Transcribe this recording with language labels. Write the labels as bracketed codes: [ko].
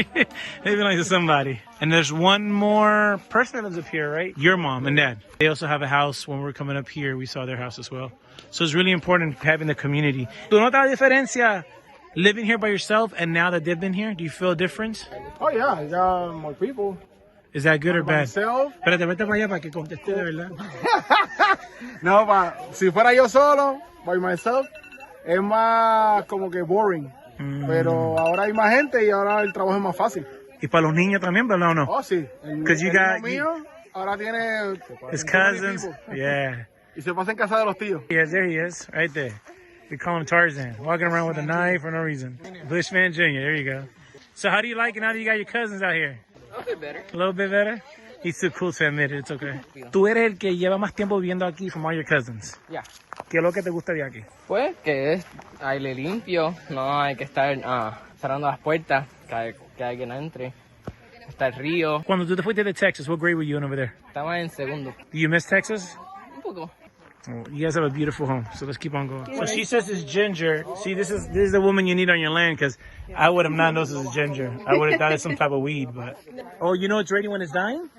[en] They belong to somebody. And there's one more person that lives up here, right? Your mom and dad. They also have a house. When we were coming up here, we saw their house as well. So it's really important having the community. [es] ¿Tú notas la diferencia [en] living here by yourself and now that they've been here? Do you feel a difference? Oh yeah, I got more people. Is that good or bad? Myself. [es] Espérate, vete para allá para que conteste de verdad. No, si fuera yo solo, [en] by myself, [es] es más como que [en] boring. [es] Pero ahora hay más gente y ahora el trabajo es más fácil. Y para los niños también, ¿verdad o no? Oh, sí. [en] Because you got [es] mío ahora tiene [en] his cousins. Yeah. [es] Y se pasa en casa de los tíos. [en] Yes, there he is, right there. We call him Tarzan, walking around with a knife for no reason. Bushman Jr., there you go. So how do you like it now that you got your cousins out here? A little bit better. A little bit better? He's too cool to admit it, it's okay. [es] Tú eres el que lleva más tiempo viviendo aquí [en] from all your cousins. [es] Ya. ¿Qué es lo que te gusta de aquí? Pues que es aire limpio, no hay que estar cerrando las puertas, que alguien entre. Está el río. Cuando tú te fuiste de Texas, [en] what grade were you in over there? [es] Estaba en segundo. [en] Do you miss Texas? [es] Un poco. [en] Oh, you guys have a beautiful home, so let's keep on going. So she says it's ginger. See, this is the woman you need on your land, because I would have not noticed it's ginger. I would have thought it's some type of weed, but... Oh, you know it's ready when it's dying?